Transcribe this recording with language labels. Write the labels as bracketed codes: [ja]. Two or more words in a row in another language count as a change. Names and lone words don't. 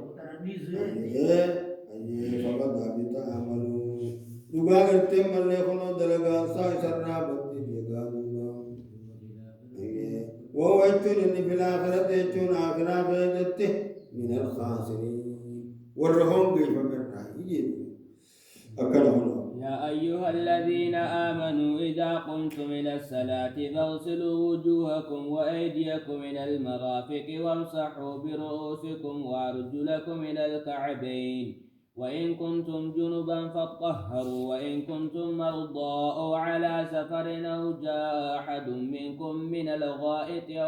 [ar] فقد حبط عمله [om] dhugaa gartee malee kunoo dalagaan isaa isarraa baddi beekaanuudha wawa jechuun inni filaakhirate jechuun akhiraa keeysatti [ar] من الخاسرين [om] warra hongeeffamerraa jedhu akkana kunoo [ar] يا أيها الذين آمنوا إذا قمتم إلى الصلاة فاغسلوا وجوهكم وأيديكم إلى المرافق وامسحوا برؤوسكم وأرجلكم إلى الكعبين وإن كنتم جنبا فاطهروا وإن كنتم مرضى أو على سفر أو جاء أحد منكم من الغائط